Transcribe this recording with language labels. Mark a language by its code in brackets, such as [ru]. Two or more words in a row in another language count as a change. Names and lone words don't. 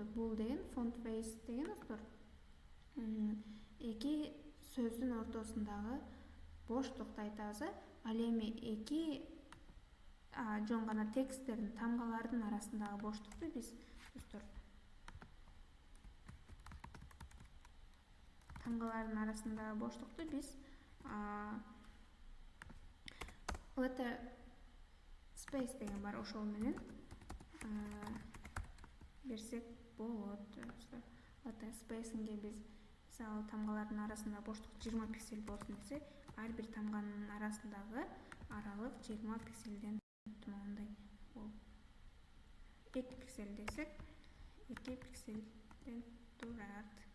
[ky] Бул деген [en] font face [ky] деген достор, эки сөздүн ортосундагы боштукту айтабыз. Ал эми эки жон гана тексттердин, тамгалардын арасындагы боштукту биз достор, тамгалардын арасындагы боштукту биз [en] letter space [ky] деген бар, ошол менен берсек болот достор. [en] Letter spacingге [ky] биз мисалы тамгалардын арасында боштук 20 пиксель болсун десек, ар бир тамганын арасындагы аралык 20 пикселден мындай болуп. 2 пиксель десек 2 пикселден турат.